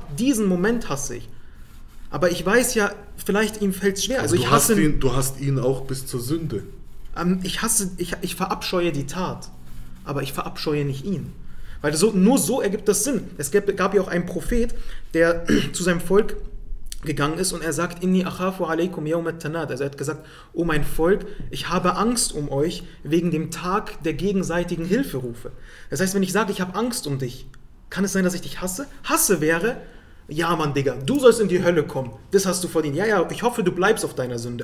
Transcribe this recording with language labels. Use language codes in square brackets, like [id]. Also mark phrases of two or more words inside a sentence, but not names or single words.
[de] Diesen Moment hasse ich. Aber ich weiß ja, vielleicht ihm fällt es schwer. Also du hast ihn auch bis zur Sünde. Ich verabscheue die Tat, aber ich verabscheue nicht ihn. Weil nur so ergibt das Sinn. Es gab ja auch einen Prophet, der zu seinem Volk gegangen ist und er sagt, [ar] إني أخاف عليكم يوم التناد. [de] Also er hat gesagt, oh mein Volk, ich habe Angst um euch wegen dem Tag der gegenseitigen Hilferufe. Das heißt, wenn ich sage, ich habe Angst um dich, kann es sein, dass ich dich hasse? Hasse wäre... Ja, Mann, Digga, du sollst in die Hölle kommen. Das hast du verdient. Ja, ich hoffe, du bleibst auf deiner Sünde.